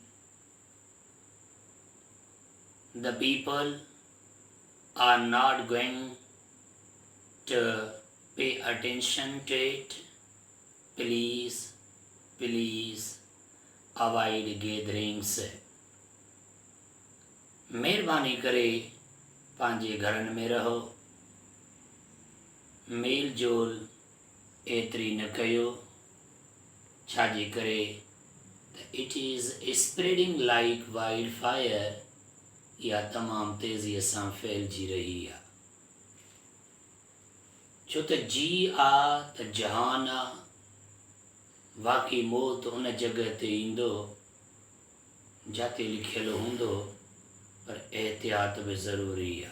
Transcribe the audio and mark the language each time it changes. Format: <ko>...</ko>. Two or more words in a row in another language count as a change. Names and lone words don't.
<en>The people are not going to pay attention to it. Please avoid gatherings.</en> <sd>महिरबानी करे पंहिंजे घरनि में रहो, मेल जोल एतिरी न कयो, छाजे करे त</sd> <en>it is spreading like wildfire,</en> <sd>या तमामु तेज़ीअ सां फैलिजी रही आहे। छो त जी आहे त जहान आहे, वाक़ई मौत उन जॻह ते ईंदो जिते लिखियलु हूंदो, पर एहतियात बि ज़रूरी आहे।</sd>